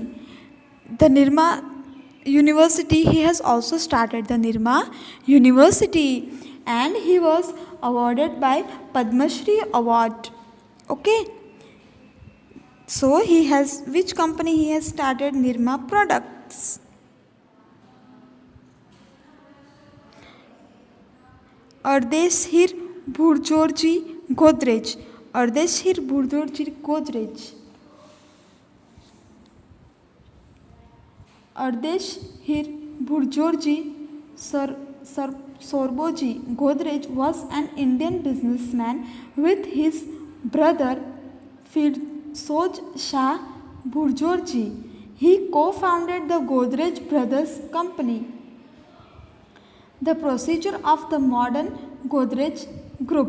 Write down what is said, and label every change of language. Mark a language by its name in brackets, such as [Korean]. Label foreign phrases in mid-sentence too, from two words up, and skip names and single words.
[English] The Nirma University, he has also started the Nirma University, and he was awarded by Padma Shri Award. Okay. So he has, which company he has started? Nirma Products. Ardeshir Bhurjorji Godrej. Ardeshir Bhurjorji Godrej. Ardesh Hir Burjorji Sorboji Godrej was an Indian businessman with his brother Firsoj Shah Burjorji. He co-founded the Godrej Brothers Company, the procedure of the modern Godrej Group.